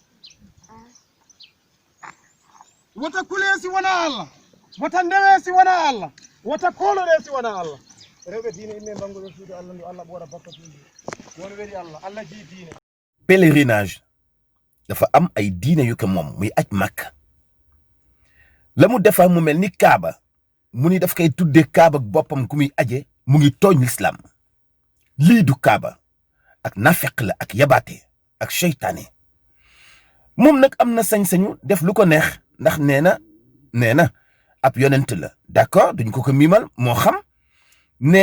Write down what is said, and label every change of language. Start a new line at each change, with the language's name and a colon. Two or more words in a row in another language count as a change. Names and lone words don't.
Fula: wata kulesi wana Allah wata ndewesi wana Allah wata kolodesi wana Allah rewbe diine imme bango suudu Allah ndu Allah bora bakkatuji won weri Allah ji diine
Wolof: pèlerinage dafa am ay diine yu ko moom muy aj Makka la mu defar mu mel ni kaaba mu ni daf koy tuddee kaaba boppam ku muy aje mu ngi tooñ l'islam lii du kaaba ak nafeq la ak yabaate ak seytaane moom nag am na sañ-sañu def lu ko neex ndax nee na ab yonent la d'accord duñ ko miimal moo xam nee